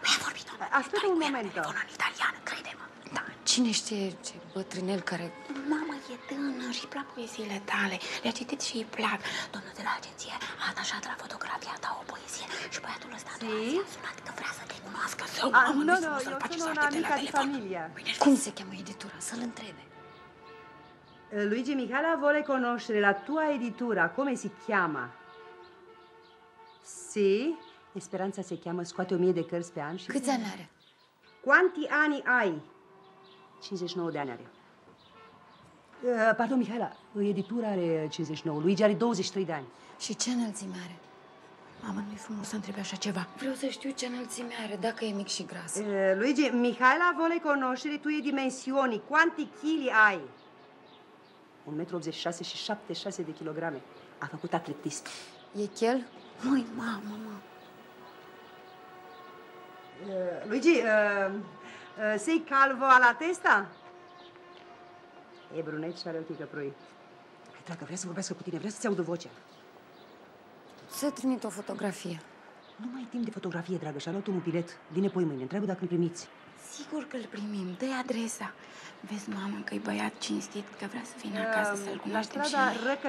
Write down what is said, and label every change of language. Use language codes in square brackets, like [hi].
[ro] Mi-a vorbit, [it] Aspetta un momento. [ro] telefonul în italiană, crede-mă. Da, cine știe ce bătrânel care... Mamă, e tânăr și plac poeziile tale. Le-a citit și îi plac. Domnul de la agenție a atașat la fotografia ta o poezie și băiatul ăsta a sunat că vrea să te cunoască. [it] No, io sono un'amica di famiglia. [ro] Cum se cheamă editura? Să-l întrebe. [it] Luigi Michela vuole conoscere la tua editura. Come si chiama? [ro] Sì, Speranța se cheamă, scoate 1000 de cărți pe an și... Câți ani are? [it] Quanti ani ai? [ro] 59 de ani are. Pardon, Mihaela, editura are 59, Luigi are 23 de ani. Și ce înălțime are? Mamă, nu-i frumos să întrebi așa ceva. Vreau să știu ce înălțime are, dacă e mic și gras. [it] Luigi, Mihaela vuole conoscere tue dimensioni. Quanti chili ai? [ro] 1,86 m și 76 de kilograme. A făcut atletist. E chel? Măi, mamă, mă. [it] Luigi, sei calvo alla testa? [ro] E brunet și are ochii căprui. Hai, dragă, vrea să vorbească cu tine, vrea să-ți audă vocea. Să trimit o fotografie. Nu mai ai timp de fotografie, dragă, și-a luat un bilet. Vine poi mâine, întreabă dacă îl primiți. Sigur că îl primim, dă-i adresa. Vezi, mamă, că-i băiat cinstit, că vrea să vină acasă să-l cunoaștem și noi.